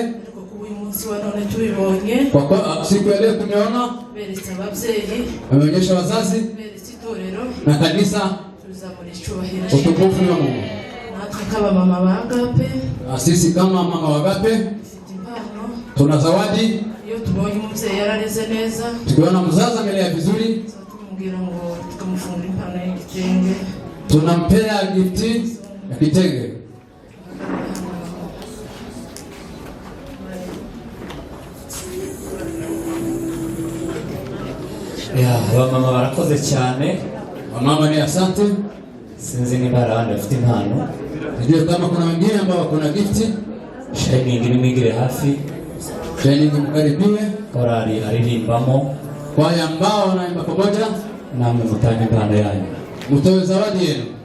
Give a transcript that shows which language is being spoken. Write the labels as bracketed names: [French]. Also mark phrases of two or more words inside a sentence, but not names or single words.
[Rundi] Uyu munsi wa none tubibonye. [Swahili] Kwa kuwa siku ya leo tumeona [Rundi] beretse ababyeyi. [Swahili] Wameonyesha wazazi. [Rundi] Beretse itorero. [Swahili] Na kanisa. [Rundi] Tuzamura icyubahiro. [Swahili] Utukufu ni wa Mungu. Natwe kama mama wa Agape. Sisi kama mama wa Agape tuna zawadi. [Rundi] Iyo tubonye umubyeyi yarareze neza, [Swahili] tukiona mzazi amelea vizuri, [Rundi] tumubwira ngo tukamufungura impano y'igitenge, [Swahili] tunampea gifti ya kitenge. [Rundi] Abamama barakoze cyane. [Swahili] Wamama ni asante. [Rundi] Sinzi niba hari abandi bafite impano. [Swahili] Ndio kama kuna wengine ambao kuna gifti. [Rundi] Shining ni mwigire hafi. [Swahili] Shining mkaribie. [Rundi] Korali aririmbamo. [Swahili] Kwaya ambao wanaimba pamoja. [Rundi] Namwe mutange impano yanyu. [Swahili] Mtoe zawadi yenu.